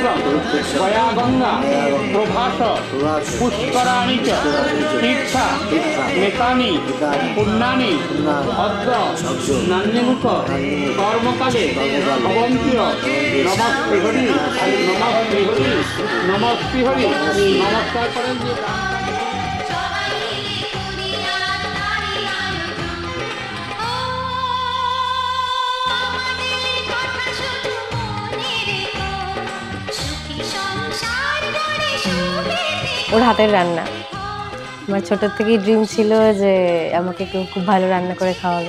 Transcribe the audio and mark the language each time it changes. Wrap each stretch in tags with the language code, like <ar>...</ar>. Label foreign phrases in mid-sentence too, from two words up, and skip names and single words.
<sa>गया गंगा प्रभास पुष्कराणि च तीर्था नेतानि पुण्यानि अद्य नान्यमुख कर्मकाले भवन्ति नमस्ते हरि नमस्ते हरि नमस्ते हरि</sa> <hi>नमस्कार करें।</hi> <bn>ওর হাতের রান্না আমার ছোটোর থেকেই ড্রিম ছিল যে আমাকে কেউ খুব ভালো রান্না করে খাওয়াবে।</bn>